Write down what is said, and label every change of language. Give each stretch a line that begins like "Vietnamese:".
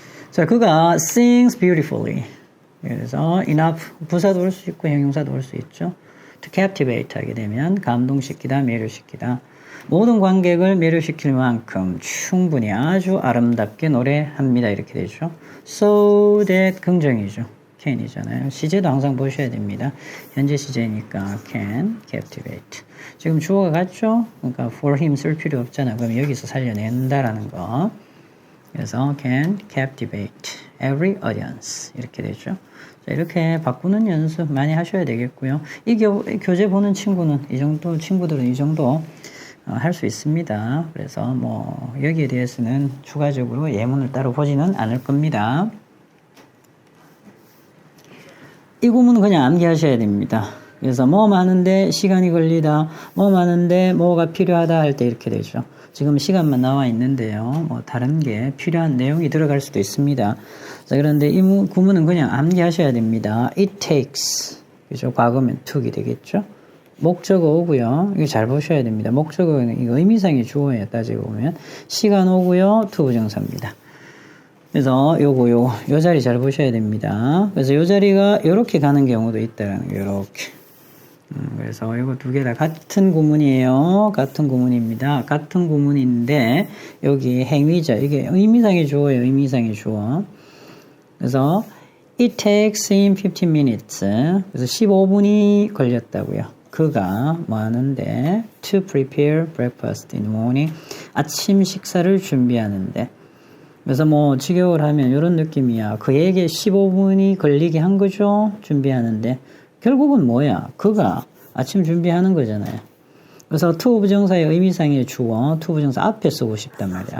Korean: 자, 그가
English: sings beautifully.
Korean: 그래서 enough 부사도 올 수 있고 형용사도 올 수 있죠. to captivate 하게 되면 감동시키다, 매료시키다. 모든 관객을 매료시킬 만큼 충분히 아주 아름답게 노래합니다. 이렇게 되죠. so that 긍정이죠. can이잖아요. 시제도 항상 보셔야 됩니다. 현재 시제니까 can, captivate. 지금 주어가 같죠? 그러니까
English: for him
Korean: 쓸 필요 없잖아. 그럼 여기서 살려낸다라는 거. 그래서
English: can captivate every audience
Korean: 이렇게 되죠. 자, 이렇게 바꾸는 연습 많이 하셔야 되겠고요. 이 교재 보는 친구는 친구들은 이 정도 할 수 있습니다. 그래서 뭐 여기에 대해서는 추가적으로 예문을 따로 보지는 않을 겁니다. 이 구문은 그냥 암기하셔야 됩니다. 그래서 뭐 많은데 시간이 걸리다, 뭐 많은데 뭐가 필요하다 할 때 이렇게 되죠. 지금 시간만 나와 있는데요. 뭐 다른 게 필요한 내용이 들어갈 수도 있습니다. 자, 그런데 이 구문은 그냥 암기하셔야 됩니다.
English: It takes.
Korean: 그죠? 과거면 took이 되겠죠? 목적어 오고요. 이거 잘 보셔야 됩니다. 목적어는 이거 의미상의 주어예요. 따지고 보면. 시간 오고요. to 부정사입니다. 그래서 요 자리 잘 보셔야 됩니다. 그래서 요 자리가 요렇게 가는 경우도 있다라는 거, 요렇게. 그래서 이거 두 개 다 같은 구문이에요. 같은 구문입니다. 같은 구문인데, 여기 행위자, 이게 의미상의 주어예요. 의미상의 주어. 그래서,
English: it takes him 15 minutes.
Korean: 그래서 15분이 걸렸다고요. 그가 뭐 하는데,
English: to prepare breakfast in the morning.
Korean: 아침 식사를 준비하는데. 그래서 뭐 직역을 하면 이런 느낌이야. 그에게 15분이 걸리게 한 거죠. 준비하는데. 결국은 뭐야? 그가 아침 준비하는 거잖아요. 그래서 to 부정사의 의미상의 주어, to 부정사 앞에 쓰고 싶단 말이야.